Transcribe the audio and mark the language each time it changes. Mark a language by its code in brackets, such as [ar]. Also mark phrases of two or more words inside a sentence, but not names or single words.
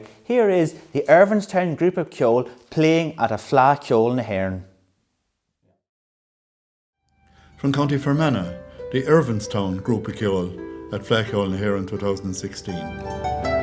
[en] Here is the Irvinstown Group of Ceol playing at a Fleadh Ceol na hÉireann. From County Fermanagh, the Irvinstown Group of Ceol at Fleadh Ceol na hÉireann 2016.